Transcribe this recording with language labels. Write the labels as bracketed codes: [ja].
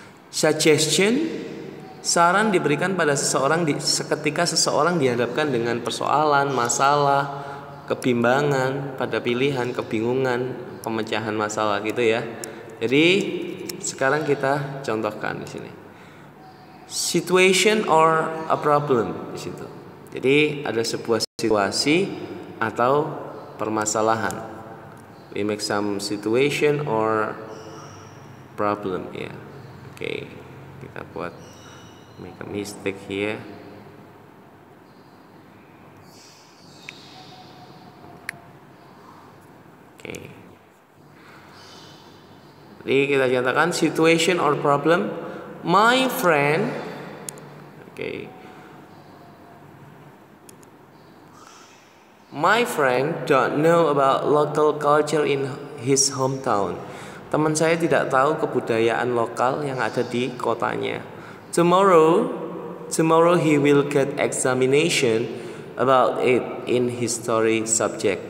[id] Suggestion, saran diberikan pada seseorang seketika seseorang dihadapkan dengan persoalan, masalah, kebimbangan pada pilihan, kebingungan, pemecahan masalah gitu ya. Jadi sekarang kita contohkan di sini. [en] Situation or a problem [id] di situ. Jadi ada sebuah situasi atau permasalahan. [en] We make some situation or problem ya. Okay, [id] kita buat [en] make a mistake here. Okay. [id] Jadi kita katakan [en] situation or problem. My friend, okay. My friend don't know about local culture in his hometown. [id] Teman saya tidak tahu kebudayaan lokal yang ada di kotanya. [en] Tomorrow he will get examination about it in history subject.